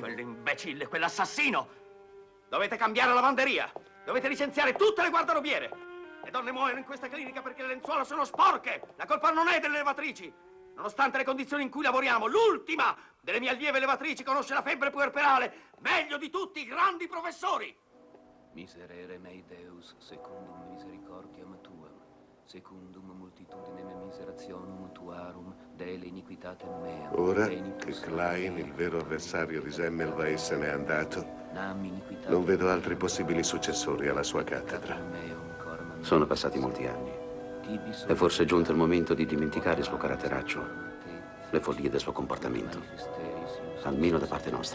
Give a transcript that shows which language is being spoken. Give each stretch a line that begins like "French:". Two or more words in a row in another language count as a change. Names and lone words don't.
Italian: Quell'imbecille, quell'assassino. Dovete cambiare lavanderia. Dovete licenziare tutte le guardarobiere. Le donne muoiono in questa clinica perché le lenzuola sono sporche. La colpa non è delle levatrici. Nonostante le condizioni in cui lavoriamo, l'ultima delle mie allieve levatrici conosce la febbre puerperale meglio di tutti i grandi professori.
Latin: Miserere mei Deus, secundum misericordiam tuam, secundum multitudinem miserationum tuarum, dele iniquitatem meam.
Italian: Ora che Klein, il vero avversario di Semmelweis, se n'è andato, non vedo altri possibili successori alla sua cattedra. Sono passati molti anni. È forse giunto il momento di dimenticare il suo caratteraccio, le follie del suo comportamento, almeno da parte nostra.